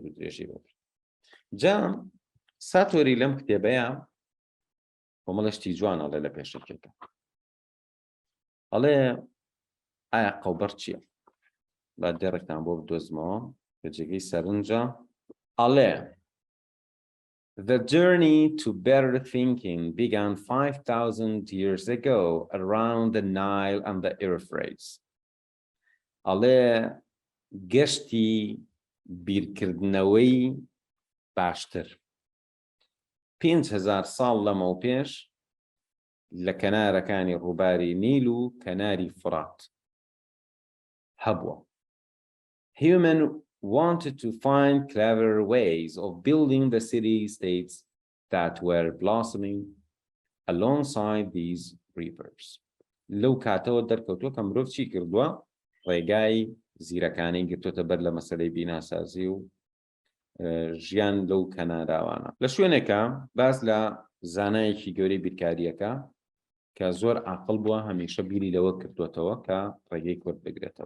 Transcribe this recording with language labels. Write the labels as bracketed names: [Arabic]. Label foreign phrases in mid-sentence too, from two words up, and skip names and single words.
[Central Kurdish] و درێژی بۆ جا ساتۆری لەم کتێبەیە کۆمەڵەشتی جوانەڵێ لە پێشەکەکە ئەڵێ ئایا قەوبڕ چییە با دێڕێکتان بۆ بدۆزمەوە کە جێگەی سەرنجە ئەڵێ [English] The journey to better thinking began 5,000 years ago around the Nile and the Euphrates. [Central Kurdish] ئەڵێ گەشتی بیرکردنەوەی باشتر 5,000 ساڵ لەمەو پێش لە کەنارەکانی ڕووباری نیل و کەناری فرات هەبووە. [English] Human wanted to find clever ways of building the city-states that were blossoming alongside these rivers. [Central Kurdish] لەو کاتەوە دەرکەوتووە کە مرۆڤ چی کردووە؟ ڕێگای زیرەکانەی گرتوۆتە بەر لە مەسەلەی بیناسازی و ژیان لەو کەناراوانە. لە شوێنێکە باس لە زانایەکی گەورەی بیرکاریەکە کە زۆر عاقڵ بووە هەمیشە بیری لەوە کردوێتەوە کە ڕێگەی کورد بگرێتەوە.